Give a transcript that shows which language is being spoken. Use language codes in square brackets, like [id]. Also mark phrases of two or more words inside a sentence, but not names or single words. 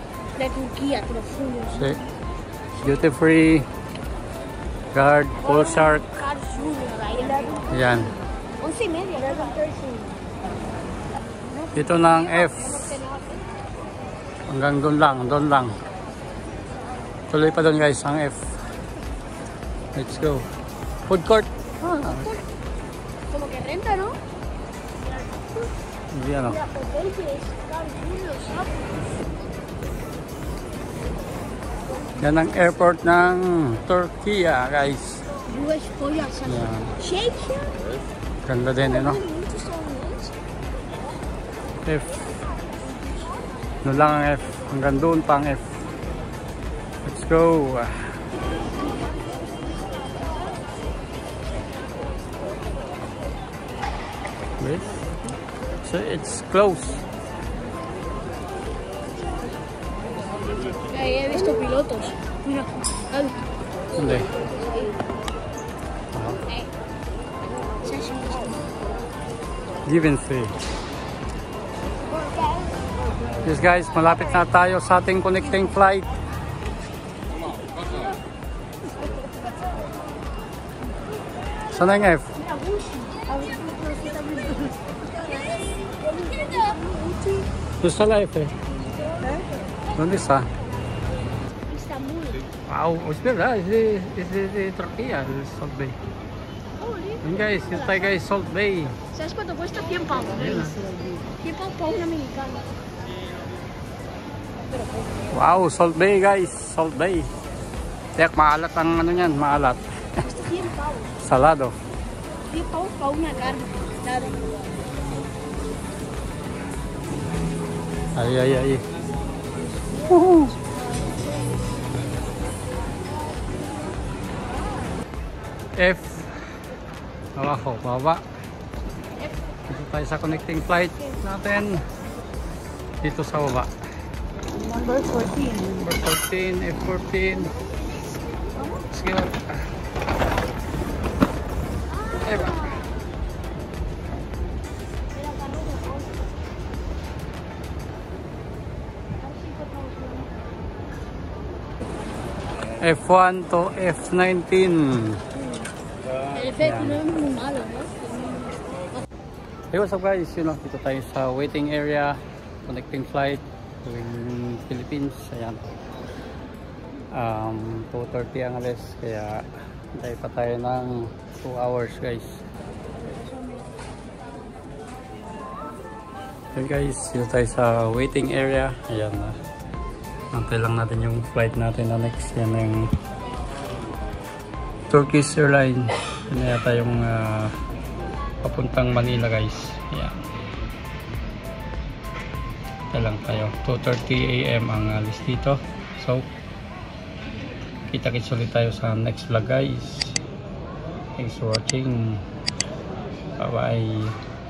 [en] Duty free, guard, pool shark. [tl] Yan. Dito ng F hanggang doon lang. Tuloy pa doon guys ang F. [en] Let's go. Food court. [es] Como que renta, ¿no? [tl] Yan o. Yan ang airport ng Turkey guys. Yan. Ganda din no? F Doon lang ang F. Hanggang doon pa ang F. [en] Let's go. Wait. So it's close. [es] Ahí he visto pilotos. Mira, Gaby. [en] Hindi. Given free. [tl] Yes guys, malapit na tayo sa ating [en] connecting flight. [tl] Saan na yung F? Doon sa life eh. [es] ¿Dónde está? Estambul. Wow, es verdad, es de Turquía, el Salt Bay. Ven guys, está ahí guys, Salt Bay. ¿Sabes cuánto cuesta? 100 pavos. 100 pavos para una mexicana. [en] Wow, Salt Bay guys, Salt Bay. [tl] Tiyak, maalat ang ano yan, maalat. [es] Cuesta 100 pavos. Salado. 100 pavos para una carne. Claro. Ay, ay, ay. Woohoo! F. Abajo, baba. [tl] Dito tayo sa [en] connecting flight [tl] natin. Dito sa baba. [en] Number 14. Number 14, F14. Let's go. Eva. F1 to F19. [es] El efecto no es muy malo, ¿no? [en] Hey, what's up guys? You know, [tl] dito tayo sa [en] waiting area, connecting flight going Philippines. [tl] Ayan. 2:30 ang alis, kaya hintay pa tayo ng 2 hours guys. [en] Hey guys, [tl] dito tayo sa [en] waiting area. [tl] Ayan na. Antay lang natin yung flight natin na next. Yan yung Turkish Airlines. Yan na yata yung papuntang Manila guys. Yan. Antay lang tayo. 2:30 AM ang alis dito. So, kita-kits ulit tayo sa [en] next vlog guys. Thanks for watching. Bye bye.